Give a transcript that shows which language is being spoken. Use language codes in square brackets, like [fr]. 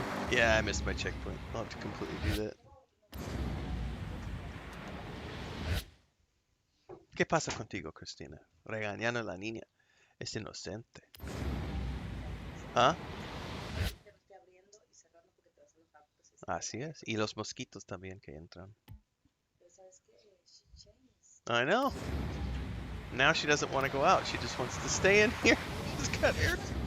[en] Yeah, I missed my checkpoint. I'll have to completely do that. [es] ¿Qué pasa contigo, Cristina? Regañando a la niña. Es inocente. ¿Ah? Así es. Y los mosquitos también que entran. [en] I know. Now she doesn't want to go out. She just wants to stay in here. She's got air.